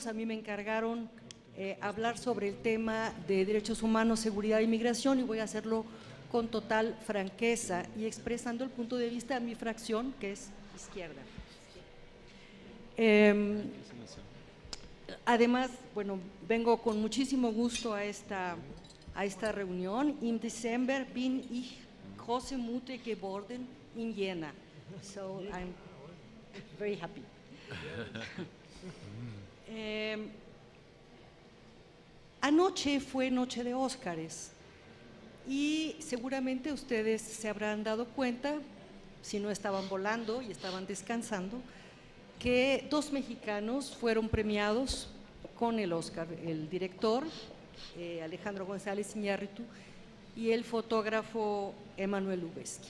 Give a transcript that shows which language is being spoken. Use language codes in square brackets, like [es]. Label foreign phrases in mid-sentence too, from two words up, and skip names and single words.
[es] A mí me encargaron hablar sobre el tema de derechos humanos, seguridad e inmigración, y voy a hacerlo con total franqueza y expresando el punto de vista de mi fracción, que es izquierda. Además, bueno, vengo con muchísimo gusto a esta reunión. [de] Im Dezember bin ich große Mutter geworden in Jena. [en] So I'm very happy. [es] Anoche fue noche de Óscares y seguramente ustedes se habrán dado cuenta, si no estaban volando y estaban descansando, que 2 mexicanos fueron premiados con el Óscar, el director Alejandro González Iñárritu y el fotógrafo Emanuel Lubezki.